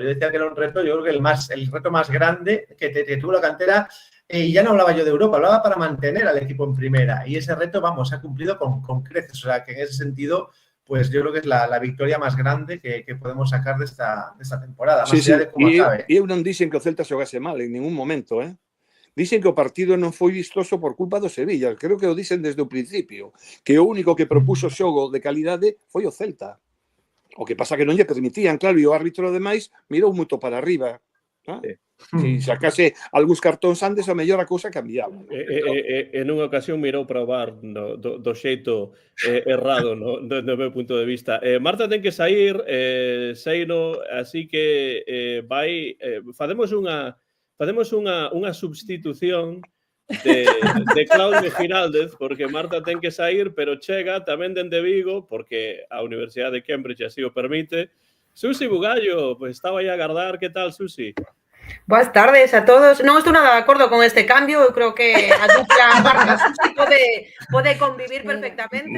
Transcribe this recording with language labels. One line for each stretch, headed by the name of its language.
Spanish: Yo decía que era un reto, yo creo que el reto más grande que tuvo la cantera, y ya no hablaba yo de Europa, hablaba para mantener al equipo en primera, y ese reto, vamos, se ha cumplido con creces, o sea que en ese sentido pues yo creo que es la victoria más grande que podemos sacar de esta temporada, más allá de cómo acabe.
Galician: E eu non dixen que o Celta xogase mal en ningún momento, Dicen que o partido non foi vistoso por culpa do Sevilla. Creo que o dicen desde o principio, que o único que propuso xogo de calidade foi o Celta. O que pasa que non lle permitían, claro, e o árbitro ademais mirou moito para arriba. Se sacase algúns cartóns antes, a mellor a cousa cambiaba. En unha ocasión mirou para o VAR do xeito errado do meu punto de vista. Marta ten que sair, Seino, así que facemos unha substitución de Claudio Giraldez, porque Marta ten que sair, pero chega tamén dende Vigo, porque a Universidade de Cambridge así o permite. Susi Bugallo, pues estaba aí a agardar. Que tal, Susi? Boas tardes a todos. Non estou nada de acordo con este cambio. Eu creo que a dupla Marta Susi pode convivir perfectamente.